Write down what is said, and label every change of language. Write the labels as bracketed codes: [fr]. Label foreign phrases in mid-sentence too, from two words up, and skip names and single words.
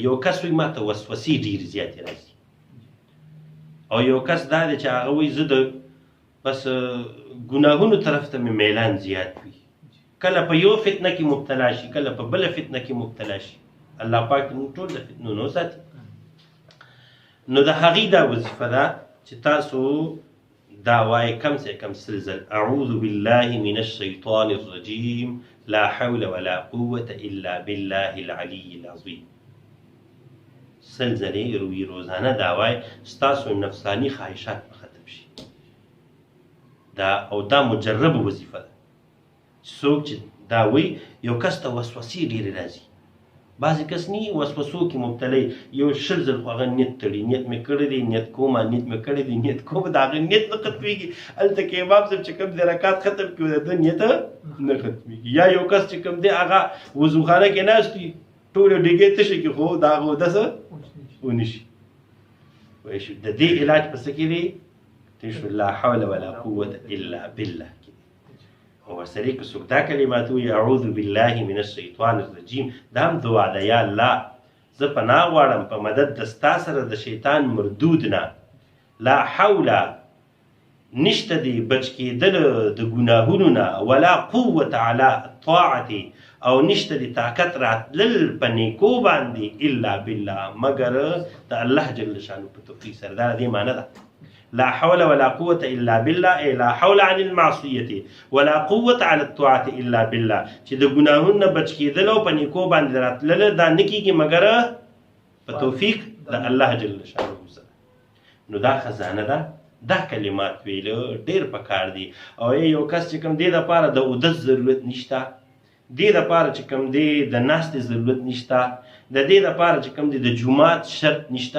[ps] یو کس وایي ما ته وسوسې ډېرې زیاتې راځي او یو کس دا دی چې هغه وایي زه د بس ګناهونو طرف ته مې میلان زیات وي. کله په یو فتنه کې مبتلا شي کله په بله فتنه کې مبتلا شي. الله پاک موږ ټول د فتنو نه وساتي. نو د هغې دا وظیفه ده چې تاسو دا وایي [ur] کم سے کم [ps] سل ځل [ar] اعوذ بالله من الشیطان الرجیم لا حول ولا قوة الا بالله العلی العظیم. [ps] سل ځلې روی روزانه دا وایي ستاسو نفسانی خواهشات به ختم شي. دا او دا مجرب وظیفه ده. څوک چې دا وایي یو کس ته وسوسې ډېرې راځي. بعضې کس نه وسوسو کې مبتلی یو شل ځل خو هغه نیت تړي نیت مې کړی دی نیت کومه نیت مې کړی دی نیت کومه د هغه نیت نه ختمېږي. هلته کې امام صاحب چې کوم دی رکات ختم کړي د ده نیت نه ختمېږي. یا یو کس چې کوم دی هغه وضوخانه کې ناست وي ټولې ډېګې تشې کړي خو د هغه اودس ونه شي. وایي شو د دې علاج په څه کې دی؟ تشو [ar] لا حول ولا قوة الا بالله. [ps] او ورسره که څوک دا کلمات وایي [ar] اعوذ بالله من الشیطان الرجیم [ps] دا هم دعا ده. یا الله زه پناه غواړم په مدد د ستا سره د شیطان مردود نه. [ar] لا حول [ps] نشته دی بچ کېدل د ګناهونو نه [ar] ولا قوة علی الطاعت [ps] او نشته دی طاقت راتلل په نیکو باندې [ar] الا بالله [ps] مگر د الله [ar] جل شانه [ps] په توفیق سره. دا دې معنی ده [ar] لا حول ولا قوة الا بالله اي لا حول عن المعصية ولا قوة على الطاعة الا بالله. [ps] چې د ګناهونو بچ کېدل او په نیکو باندې راتلل دا نه کېږي مګر په توفیق د الله [ar] جل شانه [ps] سره. نو دا خزانه ده. دا کلمات ویلو ډېر پکار دي. او یو کس چې کوم دې دپاره د اودس ضرورت نشته دې دپاره چې کوم دی د ناستې ضرورت نشته د دې دپاره چې کوم دی د جومات شرط نشته.